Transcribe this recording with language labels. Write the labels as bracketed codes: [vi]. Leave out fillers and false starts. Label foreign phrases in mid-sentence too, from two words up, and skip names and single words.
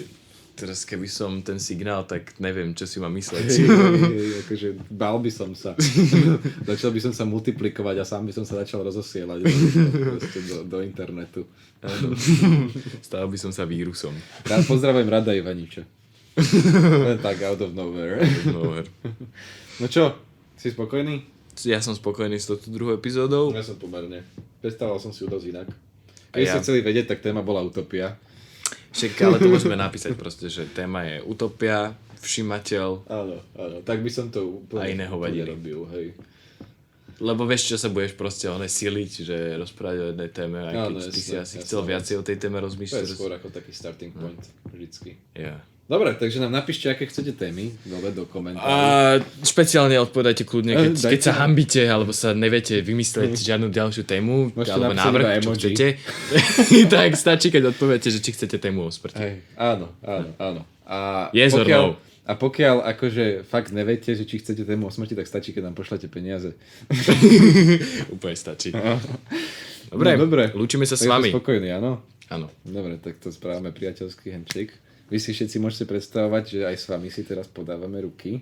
[sk] Teraz keby som ten signál, tak neviem, čo si mám mysleť. Akože bál by som sa. Začal by som sa multiplikovať a sám by som sa začal rozosielať do internetu. Stal by som sa vírusom. Pozdravujem Rada Ivaniča. Tak [en] out of nowhere. [sk] No čo, si spokojný? Ja som spokojný s touto druhou epizódou. Ja som pomerne. Predstavoval som si ju dosť inak. Keď ste chceli vedieť, tak téma bola utopia. Však, ale to môžeme napísať proste, že téma je utopia, všímateľ. Áno. Tak by som to úplne, a iné hovadiny robil, hej. Lebo vieš, čo sa budeš proste siliť, že rozprávať o jednej téme, aj keď ty si asi chcel viacej o tej téme rozmýšľať. To je skôr ako taký [en] starting point, [sk] vždycky. Yeah. Dobre, takže nám napíšte, aké chcete témy do komentárov. A špeciálne odpovedajte kľudne, keď sa hanbíte, alebo sa neviete vymyslieť žiadnu ďalšiu tému, môžete alebo návrh, čo chcete. Tak stačí, keď odpoviete, že či chcete tému o smrti. Hej, áno. A [en] yes or no. [sk] A pokiaľ akože fakt neviete, že či chcete tému o smrti, tak stačí, keď nám pošlete peniaze. Úplne stačí. Dobre, lúčime sa s vami. Ste spokojní, áno? Áno. Dobre, tak to správame priateľský handshake. Vy si všetci môžete predstavovať, že aj s vami si teraz podávame ruky.